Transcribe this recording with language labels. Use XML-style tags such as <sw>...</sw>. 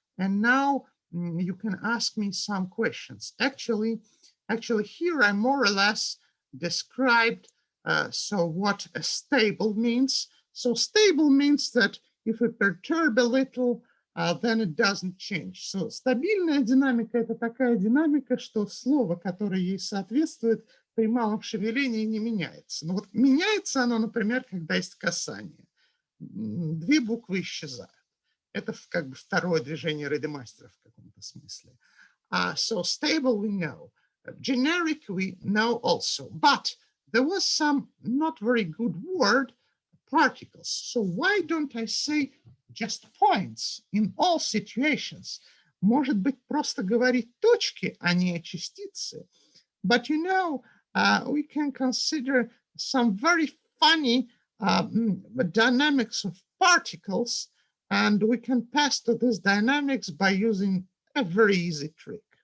<en>And now you can ask me some questions. Actually here I more or less described so what a stable means. So stable means that if we perturb a little, then it doesn't change.</en> <ru>So стабильная динамика — это такая динамика, что слово, которое ей соответствует, при малом шевелении не меняется. Но вот меняется оно, например, когда есть касание. Две буквы исчезают. Это как бы второе движение Рейдемастера в каком-то смысле.</ru> <en>So stable we know. Generic we know also. But there was some not very good word, particles. So why don't I say just points in all situations?</en> <ru>Может быть, просто говорить точки, а не частицы.</ru> <en>But you know, we can consider some very funny dynamics of particles, and we can pass to this dynamics by using a very easy trick.</en>